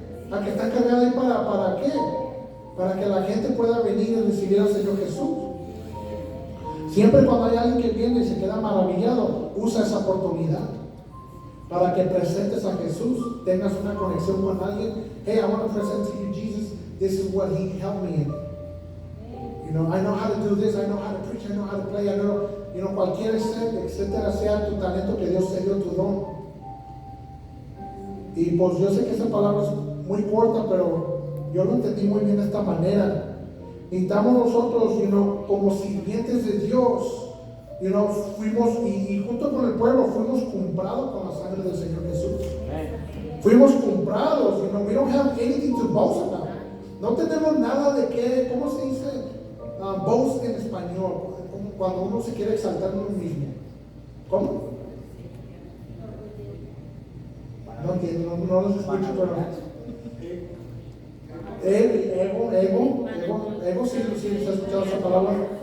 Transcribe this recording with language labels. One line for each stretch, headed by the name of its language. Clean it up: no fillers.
Spanish: La que está cargada ahí ¿para qué? Para que la gente pueda venir y recibir al Señor Jesús. Siempre cuando hay alguien que viene y se queda maravillado, usa esa oportunidad para que presentes a Jesús, tengas una conexión con alguien.
English: Hey, I want to present to you Jesus. This is what He helped me in. You know, I know how to do this. I know how to preach. I know how to play. I know,
Spanish: cualquier etcétera sea tu talento que Dios te dio, tu don. Y pues yo sé que esa palabra es muy corta, pero yo lo entendí muy bien de esta manera. Necesitamos nosotros, como sirvientes de Dios, fuimos, y junto con el pueblo, fuimos comprados con la sangre del Señor Jesús. Fuimos comprados,
English: we don't have anything to boast about.
Spanish: No tenemos nada de qué, ¿cómo se dice? Boast en español, cuando uno se quiere exaltar en uno mismo. ¿Cómo? No entiendo, no los escucho, pero ego, sí, se ha escuchado esa palabra.